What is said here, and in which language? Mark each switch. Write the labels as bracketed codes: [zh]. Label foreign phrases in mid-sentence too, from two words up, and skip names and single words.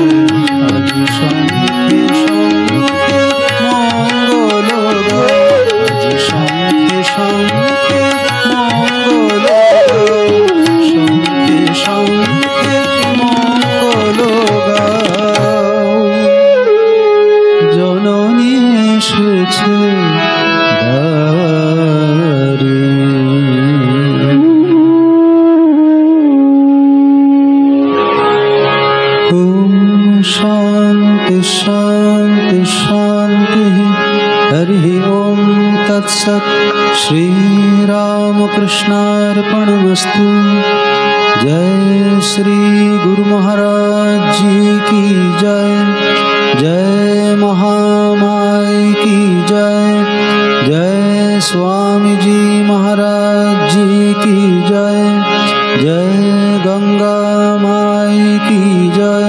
[bn] আজ শঙ্খে শঙ্খে মঙ্গল গাও, আজ শঙ্খে শঙ্খে মঙ্গল গাও, শঙ্খে শঙ্খে মঙ্গল গাও, জননী এসেছে দ্বারে। [sa] ओम शांति शांति शांति। हरि ओम तत्सत। श्री रामकृष्णार्पणमस्तु। [hi] जय श्री गुरु महाराज जी की जय। जय महामाई की जय। जय स्वामी जी महाराज जी की जय। जय गंगा माई की जय।